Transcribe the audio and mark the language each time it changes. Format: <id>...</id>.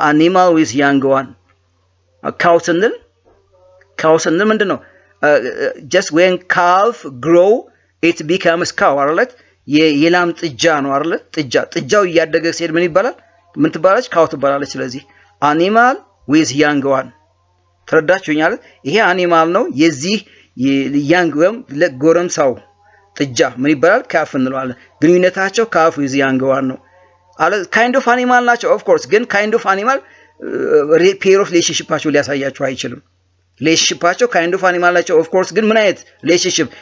<en>animal with young one cow ስንል ምንድነው? just when calf grow it becomes cow አይደል?</en> <am>የላም ጥጃ ነው አይደል? ጥጃው እያደገ ሲሄድ ምን ይባላል? ምን ትባላለች? cow ትባላለች። ስለዚህ</am> <en>animal with young one</en> <am>ተረዳችሁኛል? ይሄ animal ነው። የዚህ young ወይም ለጎረምሳው ጥጃ ምን ይባላል?</am> <en>calf እንለዋለን።</en> <am>ግንኙነታቸው</am> <en>calf with young one ነው። kind of animal ናቸው of course ግን kind of animal pair of relationshipቸው</en> <am>ሊያሳያችሁ አይችልም።</am> <en>relationshipቸው kind of animal ናቸው of course ግን ምን አይነት relationship?</en>